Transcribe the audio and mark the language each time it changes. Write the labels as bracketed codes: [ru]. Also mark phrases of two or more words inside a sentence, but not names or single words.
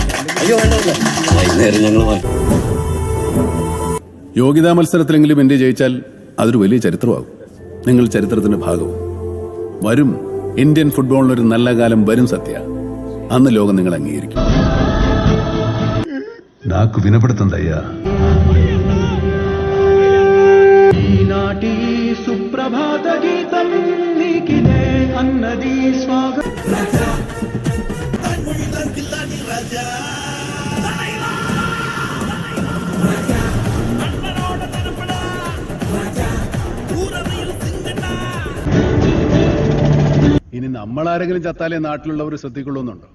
[ml] വൈകുന്നേരം ഞങ്ങൾ യോഗ്യതാ മത്സരത്തിലെങ്കിലും ഇന്ത്യ ജയിച്ചാൽ അതൊരു വലിയ ചരിത്രമാകും. നിങ്ങൾ ചരിത്രത്തിന്റെ ഭാഗവും. വരും ഇന്ത്യൻ ഫുട്ബോളിനൊരു നല്ല കാലം വരും സത്യ. അന്ന് ലോകം നിങ്ങൾ അംഗീകരിക്കും. [te] నాకు వినపడుతుందయ్యా. ఈనాటి సుప్రభాత గీతం నీకిదే అన్నది స్వాగతం. [ml] ഇനി നമ്മളാരെങ്കിലും ചത്താലേ നാട്ടിലുള്ളവർ ശ്രദ്ധിക്കുള്ളൂന്നുണ്ടോ?